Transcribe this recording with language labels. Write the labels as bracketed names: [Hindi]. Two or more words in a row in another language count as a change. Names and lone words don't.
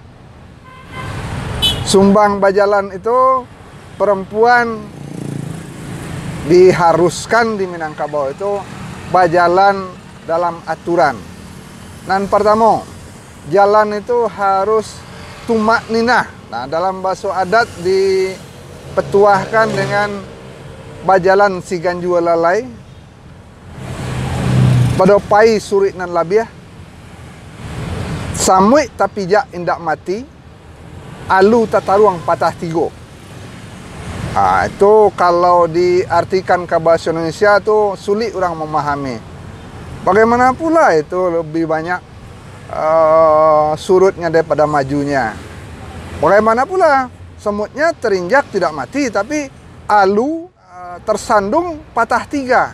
[Indonesian] Sumbang bajalan itu perempuan diharuskan di Minangkabau itu bajalan dalam aturan. [Minangkabau] Nan pertama, [Indonesian] jalan itu harus tumak ninah. Nah, dalam bahasa adat dipetuahkan dengan [Minangkabau] bajalan si ganjua lalai, pada pai surit nan labiah, samui tapi jak indak mati, alu tataruang patah tigo. [Indonesian] Itu kalau diartikan ke bahasa Indonesia tu sulit orang memahami. Bagaimana pula itu lebih banyak surutnya daripada majunya. Bagaimana pula semutnya terinjak tidak mati, tapi alu tersandung patah 3.